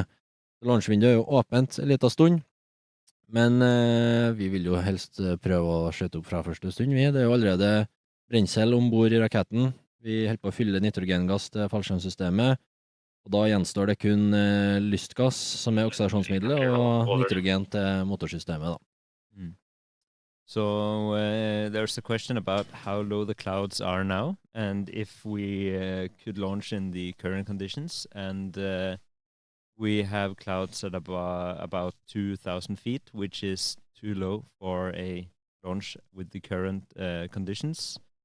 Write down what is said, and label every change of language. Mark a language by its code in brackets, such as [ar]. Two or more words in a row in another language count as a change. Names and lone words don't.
[no] Launchvinduet jo åpent en liten stund, men vi vil jo helst prøve å skjøte opp fra første stund. Det jo allerede brensel ombord i raketten. Vi holder på å fylle nitrogengass til fallskjermsystemet, og da gjenstår det kun lystgass som oksidasjonsmiddelet, og nitrogen til motorsystemet da. [en] So there's a question about how low the clouds are now, and if we could launch in the current conditions, and we have clouds at about 2,000 feet, which is too low for a launch with the current conditions.